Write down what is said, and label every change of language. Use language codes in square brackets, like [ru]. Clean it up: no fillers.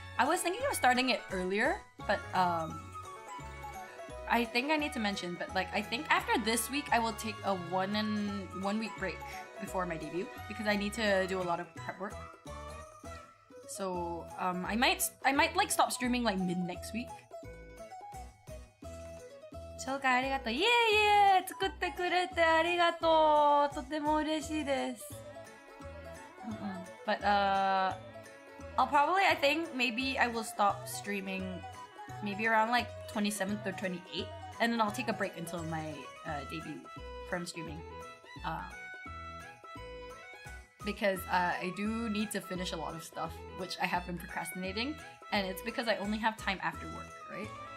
[en] I was thinking of starting it earlier, but I think I need to mention, but like I think after this week I will take a 1 week break before my debut because I need to do a lot of prep work. So I might like stop streaming like mid next week. [ja] 紹介ありがとう。いえいえ、作ってくれてありがとう。とても嬉しいです。 [en] But I'll probably, I think maybe I will stop streaming maybe around like 27th or 28th, and then I'll take a break until my debut from streaming. Because I do need to finish a lot of stuff, which I have been procrastinating, and it's because I only have time after work, right?